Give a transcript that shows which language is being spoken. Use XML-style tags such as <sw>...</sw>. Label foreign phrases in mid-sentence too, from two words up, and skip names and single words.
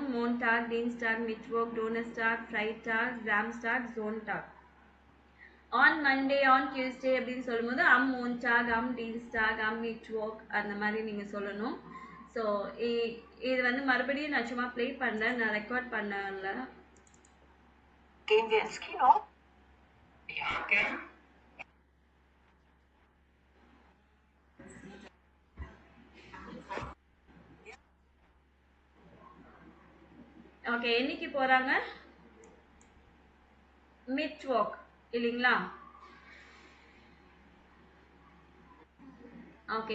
<de>Montag, Dienstag, Mittwoch, Donnerstag, Freitag, Samstag, Sonntag.</de> <en>on Monday, on Tuesday</en> <ta>அப்படின்னு சொல்லும்போது</ta> <de>Montag, Dienstag, Mittwoch</de> <ta>அந்த மாதிரி நீங்கள் சொல்லணும். ஸோ இது வந்து மறுபடியும் நான் சும்மா ப்ளே பண்ணுறேன், நான் ரெக்கார்ட் பண்ணல.</ta> <de>Gehen wir ins Kino? Ja, gern.</de> <ta>ஓகே. என்னைக்கு போறாங்க? மிட்வொர்க் இல்லைங்களா? ஓகே.</ta>